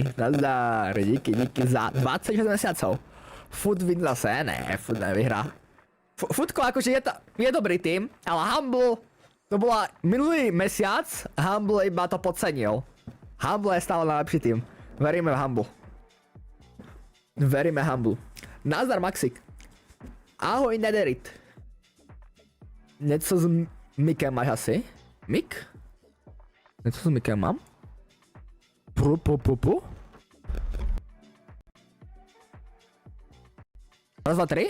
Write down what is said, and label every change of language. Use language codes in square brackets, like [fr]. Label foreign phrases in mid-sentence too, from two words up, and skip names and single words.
[sk] Nazdar, díky za 26 mesiacov. Food win zase, ne, Food nevyhrá. Foodko akože je dobrý tým, ale Humble, to bola minulý mesiac, Humble iba to podcenil. Humble je stále najlepší tým. Veríme v Humble. Nazdar Maxik. Ahoj Nederit. [cs] Něco s Mikem máš asi? Mik? Něco s Mikem mám? Pu? Raz, dva, tři?